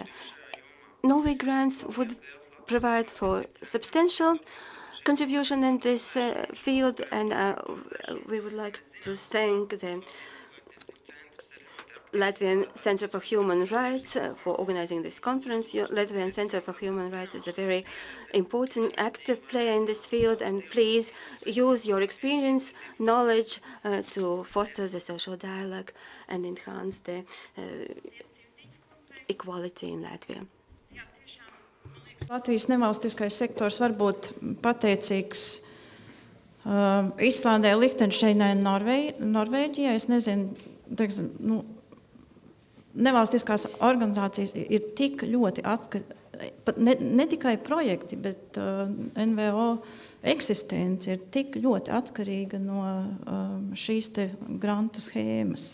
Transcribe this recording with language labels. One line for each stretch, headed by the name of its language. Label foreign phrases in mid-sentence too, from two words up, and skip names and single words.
English: Norway grants would provide for substantial contribution in this field, and we would like to thank the Latvian Center for Human Rights for organizing this conference. Latvian Center for Human Rights is a very important, active player in this field, and please use your experience, knowledge to foster the social dialogue and enhance the equality in Latvia.
Latvian: Latvijas nevalstiskais sektors var būt pateicīgs Islandē, Lichtenšteinai un Norvēģijai. Es nezinu, teiksim, nevalstiskās organizācijas ir tik ļoti ne tikai projekti, bet NVO eksistence ir tik ļoti atkarīga no šīs te grantu schēmas.